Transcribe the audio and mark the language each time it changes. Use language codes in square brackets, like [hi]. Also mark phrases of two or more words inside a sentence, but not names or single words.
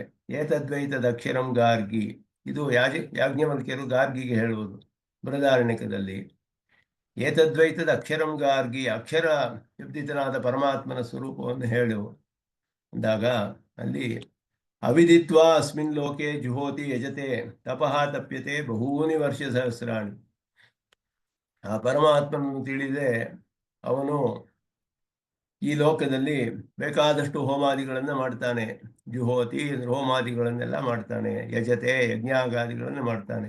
[sa] ಏತದ್ವೈತದ ಅಕ್ಷರಂ ಗಾರ್ಗಿ, [kn] ಇದು ಯಾಜ್ಞವಲ್ಕ್ಯರು ಗಾರ್ಗಿಗೆ ಹೇಳುವುದು ಬೃಹದಾರಣ್ಯಕದಲ್ಲಿ. [sa] ಏತದ್ವೈತದ ಅಕ್ಷರಂ ಗಾರ್ಗಿ, [kn] ಅಕ್ಷರ ಶಬ್ದಿತನಾದ ಪರಮಾತ್ಮನ ಸ್ವರೂಪವನ್ನು ಹೇಳು ಅಂದಾಗ ಅಲ್ಲಿ [sa] ಅವಿದಿತ್ವಾ ಅಸ್ಮಿನ್ ಲೋಕೆ ಜುಹೋತಿ ಯಜತೆ ತಪಃ ತಪ್ಯತೆ ಬಹೂನಿ ವರ್ಷ ಸಹಸ್ರಾಣಿ. [kn] ಆ ಪರಮಾತ್ಮನನ್ನು ತಿಳಿದೆ ಅವನು ಈ ಲೋಕದಲ್ಲಿ ಬೇಕಾದಷ್ಟು ಹೋಮಾದಿಗಳನ್ನು ಮಾಡ್ತಾನೆ. ಜುಹೋತಿ ಹೋಮಾದಿಗಳನ್ನೆಲ್ಲ ಮಾಡ್ತಾನೆ. ಯಜತೆ ಯಜ್ಞಾಗಾದಿಗಳನ್ನು ಮಾಡ್ತಾನೆ.